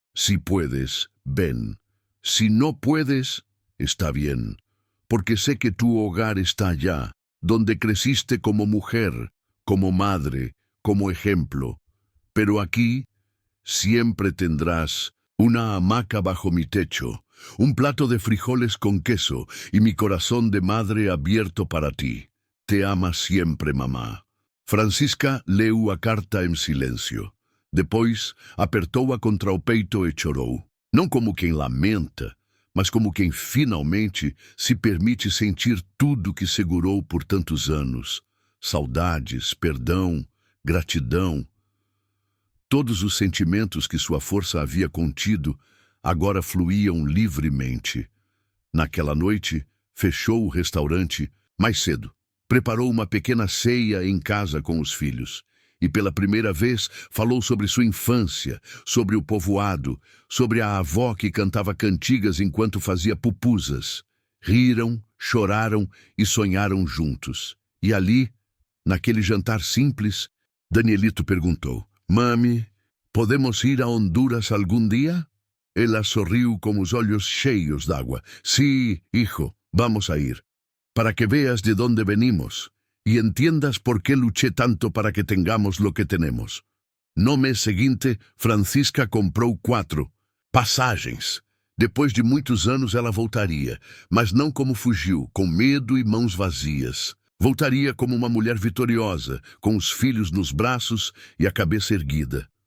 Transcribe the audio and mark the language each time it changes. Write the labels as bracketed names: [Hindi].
[Spanish] Si puedes, ven. Si no puedes, está bien, porque sé que tu hogar está allá, donde creciste como mujer, como madre, como ejemplo. Pero aquí siempre tendrás una hamaca bajo mi techo, un plato de frijoles con queso y mi corazón de madre abierto para ti. Te ama siempre, mamá. [Portuguese] Francisca leu a carta em silêncio. Depois, apertou-a contra o peito e chorou. Não como quem lamenta, mas como quem finalmente se permite sentir tudo que segurou por tantos anos. Saudades, perdão, gratidão. Todos os sentimentos que sua força havia contido agora fluíam livremente. Naquela noite, fechou o restaurante mais cedo. Preparou uma pequena ceia em casa com os filhos. E pela primeira vez falou sobre sua infância, sobre o povoado, sobre a avó que cantava cantigas enquanto fazia pupusas. Riram, choraram e sonharam juntos. E ali, naquele jantar simples, Danielito perguntou: Mami, podemos ir a Honduras algum dia? Ela sorriu com os olhos cheios d'água. [Spanish] Sí, hijo, vamos a ir. Para que veas de dónde venimos y entiendas por qué luché tanto para que tengamos lo que tenemos. [Portuguese] No mês seguinte, Francisca comprou 4 passagens. Depois de muitos anos ela voltaria, mas não como fugiu, com medo e mãos vazias. Voltaria como uma mulher vitoriosa, com os filhos nos braços e a cabeça erguida.